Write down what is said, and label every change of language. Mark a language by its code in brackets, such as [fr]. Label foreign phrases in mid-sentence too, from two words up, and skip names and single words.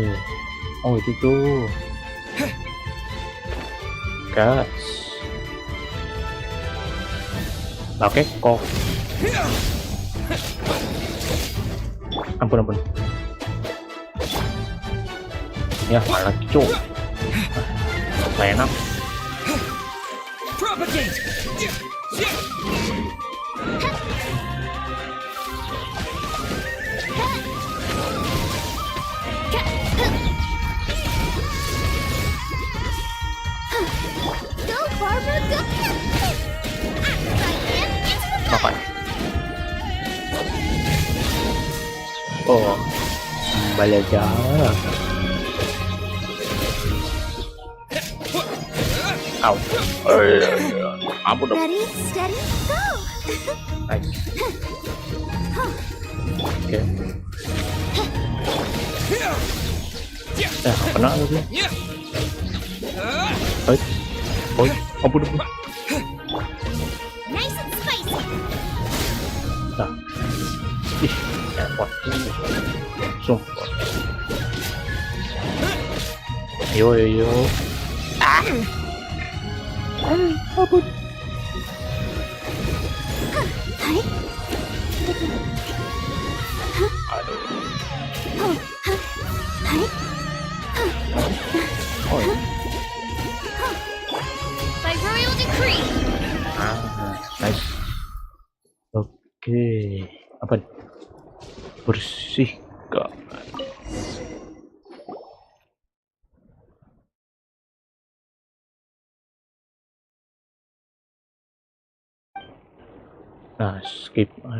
[id] Oh, itu tuh. Gas. Oke, kok. Ampun. Ya, malah cuk. Gak enak. Propagate! [en] Go, Barbara, go! [id] Makan. Oh, kembali aja. Au. Ampun dong. [en] Ready, steady, go! [id] Nice. Oke. Kena lagi. Oi, ampun. [en] Nice and spicy! [id] Nah. Ih, kuat. Sumpah. Yo. Ampun. Aduh. Oh, [en] By royal decree! [id] nice. Oke, apa? Bersihkan. Nah, skip.